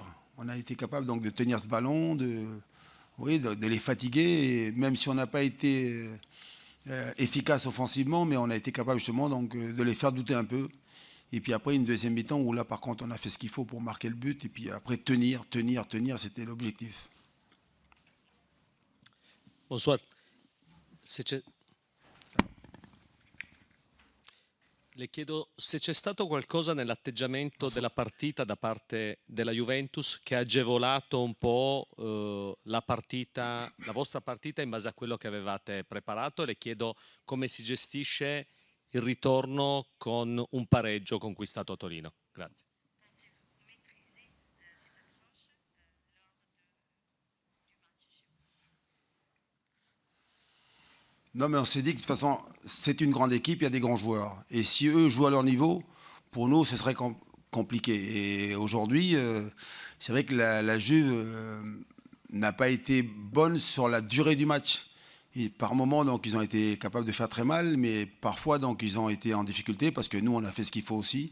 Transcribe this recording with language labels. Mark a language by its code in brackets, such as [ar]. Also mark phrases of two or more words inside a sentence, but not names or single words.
[fr] On a été capable donc de tenir ce ballon, de les fatiguer, et même si on n'a pas été efficace offensivement, mais on a été capable justement donc de les faire douter un peu. Et puis après, une deuxième mi-temps où là, par contre, on a fait ce qu'il faut pour marquer le but. Et puis après, tenir, c'était l'objectif. Bonsoir. [it] Le chiedo se c'è stato qualcosa nell'atteggiamento della partita da parte della Juventus che ha agevolato un po' la partita, la vostra partita in base a quello che avevate preparato, e le chiedo come si gestisce il ritorno con un pareggio conquistato a Torino. Grazie. [fr] Non, mais on s'est dit que de toute façon, c'est une grande équipe, il y a des grands joueurs. Et si eux jouent à leur niveau, pour nous, ce serait compliqué. Et aujourd'hui, c'est vrai que la Juve n'a pas été bonne sur la durée du match. Et par moments, donc, ils ont été capables de faire très mal, mais parfois, donc, ils ont été en difficulté parce que nous, on a fait ce qu'il faut aussi.